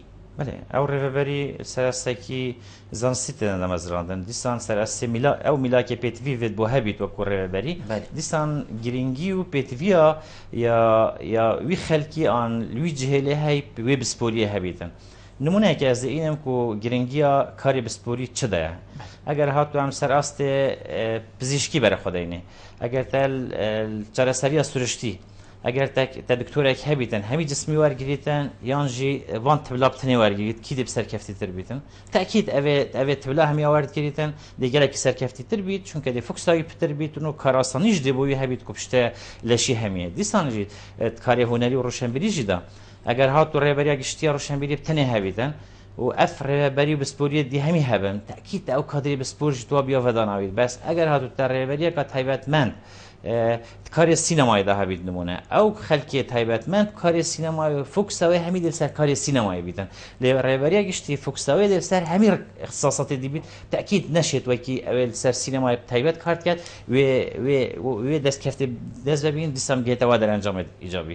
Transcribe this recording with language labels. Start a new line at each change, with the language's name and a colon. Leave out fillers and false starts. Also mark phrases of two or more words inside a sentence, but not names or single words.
Kurdish: بەێ ئەو ڕێڤەبەری سەرستێکی زانسیتە نەمەزراندن دیسان سەرستی ئەو میلاکێ پێتویێت بۆ هەبیت وەکو ڕێڤەبەری دیسان گرنگی و پێتویە یا وی خەلکی ئان لوی جهێلێ هەی وێ بسپۆریە هەبیتن نمونەیەکی ئەز ئینم و گرنگیە کاری بسپۆری چدایە ئەگەر هاتوام سەر ئاستێ پزیشکی بەرەخۆدەینێ ئەگەر تا چارەسەریە سروشتی ئەگەر تا دکتۆرێک هەبیتن هەمی جسمی وەرگریتن یانژی وان تبلا بتنێ وەرگیت کی دێ سەرکەفتی تر بیتن تاکیید ئەوێت تبلا هەمی وەرگریتن دەگەلێکی سەرکەفتی تر بیت چونکە دێ فوکساوی پتر بیتن و کاراسانیش دێ بۆی هەبیت کو پشتە لەشی هەمیە دیسانژی کاری هونەری و ڕۆشنبیریژیدا ئەگەر هات و ڕێبەریە گشتیە ڕۆشنبیری بتنێ هەبیتن و ئەف ڕێبەری و بسپۆریە دی هەمی هەبن تاکیید ئەو کادری بسپۆرژی تۆ بیاڤەداناویت بەس ئەگەر هاتو تا ڕێبەریەکە تایبەتمەند کاری سینمایی ده هبید نمونه او خلکی تایبەتمەند کاری سینمایی فوکسەوەی هەمی دل سەر کاری سینمایی بیتن لێ ڕێبەریە گشتی فوکسەوەی دل سەر هەمی اختصاصاتی دیبیت تأکید نەشێت وەکی ئەوێ سەر سینمای تایبەت کارت کرد وێ دەست ببین دیسان گێتەوە دەرەنجامێت ئیجابی